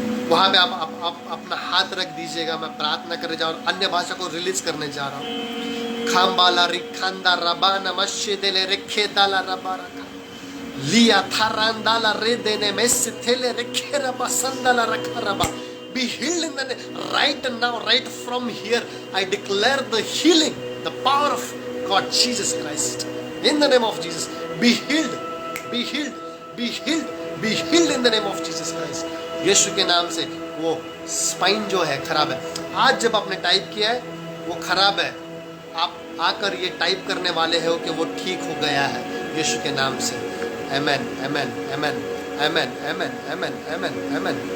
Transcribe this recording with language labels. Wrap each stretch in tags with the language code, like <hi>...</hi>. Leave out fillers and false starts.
<hi>वहां पे आप अपना हाथ रख दीजिएगा, मैं प्रार्थना करने जा रहा हूं, अन्य भाषा को रिलीज करने जा रहा हूं। खाम्बाला रिखांदा रबाना मश्यदेले रेखे दाला रबारा लिया थारांदाला रे देने में सिथेले रेखे रबा संदाला रखा रबा।</hi> <en>Be healed in the name. Right now, right from here, I declare the healing, the power of God, Jesus Christ. In the name of Jesus, be healed, be healed, be healed, be healed in the name of Jesus Christ.</en> <hi>यीशु के नाम से वो spine जो है खराब है। आज जब आपने टाइप किया है वो खराब है, आप आकर ये टाइप करने वाले हो कि वो ठीक हो गया है यीशु के नाम से। आमेन, आमेन, आमेन, आमेन, आमेन, आमेन, आमेन, आमेन।</hi>